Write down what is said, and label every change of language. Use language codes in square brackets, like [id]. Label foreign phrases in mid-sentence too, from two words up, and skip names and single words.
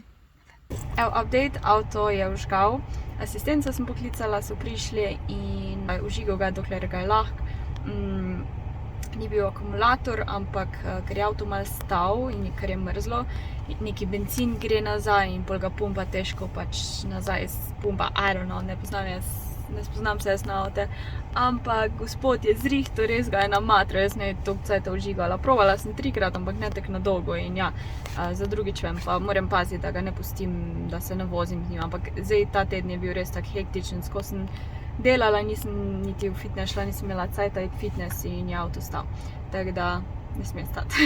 [sl] Evo, update, avto je vžgal, asistenca sem poklicala, so prišli in vžigal ga, dokler ga je lahko. Ni bil akumulator, ampak ker je avto malo stal in ker je mrzlo, neki bencin gre nazaj in pol ga pumpa težko pač nazaj pumpa, [en] I don't know, [sl] ne spoznam se jaz na avte, ampak gospod je zrihtal, res ga je namatral, jaz ne toliko cajta vžigala. Provala sem 3-krat, ampak ne tako na dolgo in ja, za drugič vem, pa moram paziti, da ga ne pustim, da se ne vozim z njim, ampak zdaj ta teden je bil res tak hektičen, ko sem delala, nisem niti v fitness šla, nisem imela cajta iti v fitness in je avto stal, tako da ne sme stati.